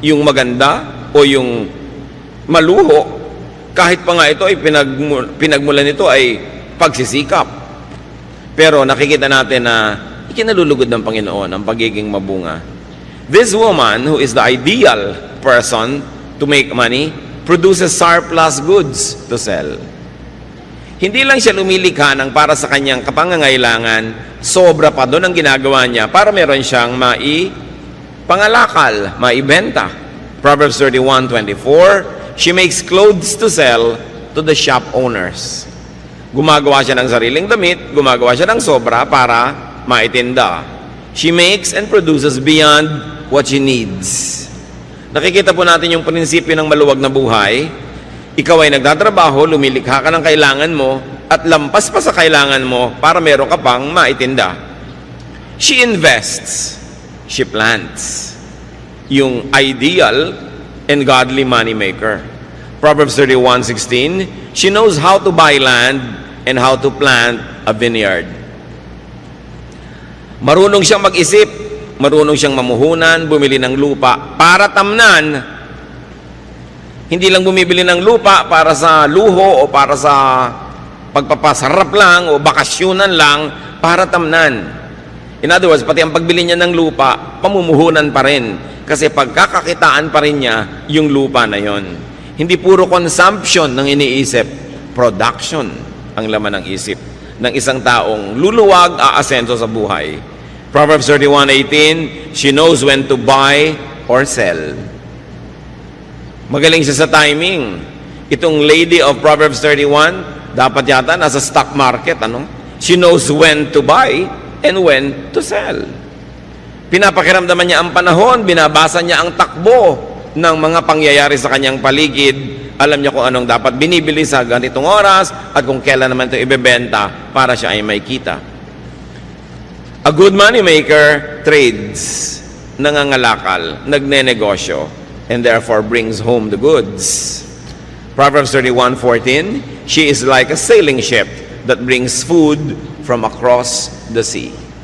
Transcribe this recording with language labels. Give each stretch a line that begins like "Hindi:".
Filipino: Yung maganda o yung maluho, kahit pa nga ito ay pinagmulan nito ay pagsisikap. Pero nakikita natin na ikinalulugod ng Panginoon ang pagiging mabunga.
English: This woman, who is the ideal person to make money, produces surplus goods to sell.
Filipino: Hindi lang siya lumilikha ng para sa kanyang kapangangailangan, sobra pa doon ang ginagawa niya para meron siyang pangalakal, maibenta.
English: Proverbs 31:24, she makes clothes to sell to the shop owners.
Filipino: Gumagawa siya ng sariling damit, gumagawa siya ng sobra para maitinda.
English: She makes and produces beyond what she needs.
Filipino: Nakikita po natin yung prinsipyo ng maluwag na buhay. Ikaw ay nagtatrabaho, lumilikha ka ng kailangan mo, at lampas pa sa kailangan mo para meron ka pang maitinda.
English: She invests. She plants.
Filipino: Yung
English: ideal and godly money maker. Proverbs 31:16, she knows how to buy land and how to plant a vineyard.
Filipino: Marunong siyang mag-isip, marunong siyang mamuhunan, bumili ng lupa para tamnan. Hindi lang bumibili ng lupa para sa luho o para sa pagpapasarap lang o bakasyonan lang, para tamnan.
English: In other words,
Filipino: pati ang pagbili niya ng lupa, pamumuhunan pa rin. Kasi pagkakakitaan pa rin niya yung lupa na yon. Hindi puro consumption ng iniisip, production ang laman ng isip ng isang taong luluwag, aasenso sa buhay.
English: Proverbs 31:18, she knows when to buy or sell.
Filipino: Magaling siya sa timing. Itong
English: lady of Proverbs 31,
Filipino: dapat yata nasa stock market, ano?
English: She knows when to buy and when to sell.
Filipino: Pinapakiramdaman niya ang panahon, binabasa niya ang takbo ng mga pangyayari sa kanyang paligid. Alam niya kung anong dapat binibili sa ganitong oras at kung kailan naman ito ibebenta para siya ay may kita.
English: A good money maker trades,
Filipino: nangangalakal, nagnenegosyo,
English: and therefore brings home the goods. Proverbs 31:14, she is like a sailing ship that brings food from across the sea.